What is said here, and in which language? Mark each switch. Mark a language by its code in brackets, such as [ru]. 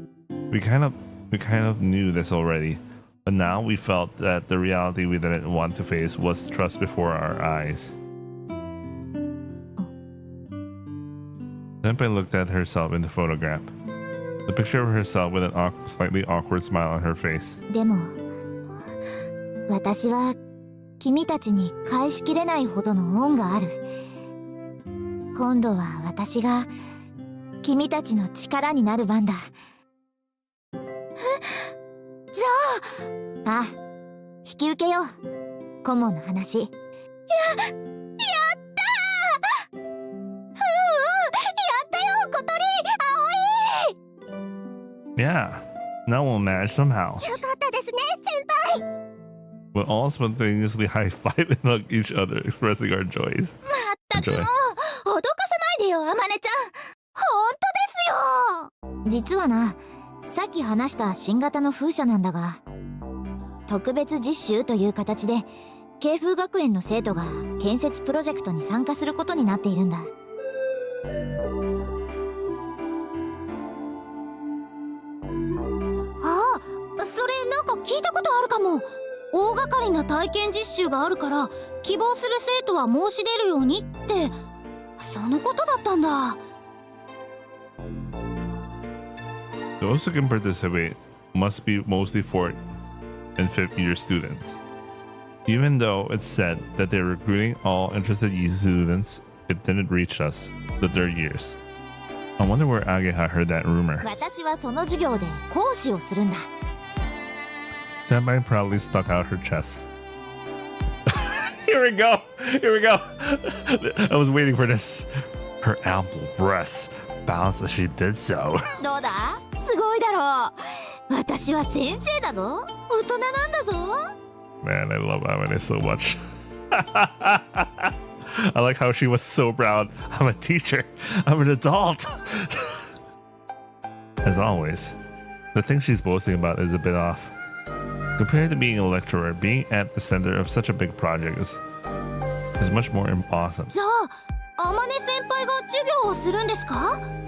[en] We kind of knew this already, but now we felt that the reality we didn't want to face was thrust before our eyes. Senpai looked at herself in the photograph. The picture of herself with an slightly awkward smile on her face. [ja] でも、私は君たちに返しきれないほどの恩がある。今度は私が君たちの力になる番だ。じゃあ、引き受けよう。顧問の話。やったー。やったよ、小鳥、葵。 [en] Yeah, now we'll manage somehow. [ja] よかったですね、先輩。 [en] We'll all spontaneously high-five and hug each other, expressing our joys. [ja] まったくもう、脅かさないでよ、あまねちゃん。本当ですよ。実はな、さっき話した新型の風車なんだが、特別実習という形で慶風学園の生徒が建設プロジェクトに参加することになっているんだ。ああ、それなんか聞いたことあるかも。大掛かりな体験実習があるから希望する生徒は申し出るようにって、そのことだったんだ。 [en] Those who can participate must be mostly 4th and 5th year students. Even though it's said that they're recruiting all interested students, it didn't reach us, the 3rd years. I wonder where Ageha heard that rumor. [ja] 私はその授業で講師をするんだ。 [en] Senpai proudly stuck out her chest. Here we go! Here we go! I was waiting for this. Her ample breasts bounced as she did so. どうだ？すごいだろう。私は先生だぞ。大人なんだぞ。 Man, I love Amane so much. I like how she was so proud. I'm a teacher. I'm an adult. As always, the thing she's boasting about is a bit off. Compared to being a lecturer, being at the center of such a big project is much more awesome. [ja] じゃあ、あまね先輩が授業をするんですか？